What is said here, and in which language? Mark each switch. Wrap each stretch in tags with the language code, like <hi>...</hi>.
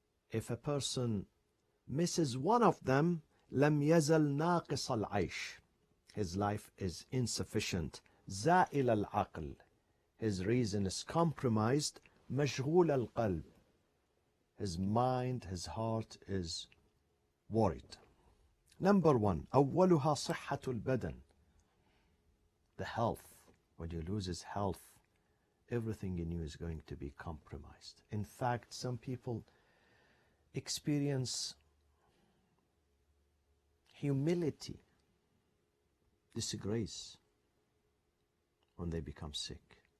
<en>If a person misses one of them,</en> <ar>لم يزل ناقص العيش.</ar> <en>His life is insufficient.</en> <ar>زائل العقل.</ar> <en>his reason is compromised.</en> <ar>مشغول القلب.</ar> <en>His mind, his heart is worried. Number one,</en> <ar>أولها صحة البدن.</ar> <en>The health. When you lose his health, everything in you is going to be compromised. In fact, some people experience humility, disgrace when they become sick.</en>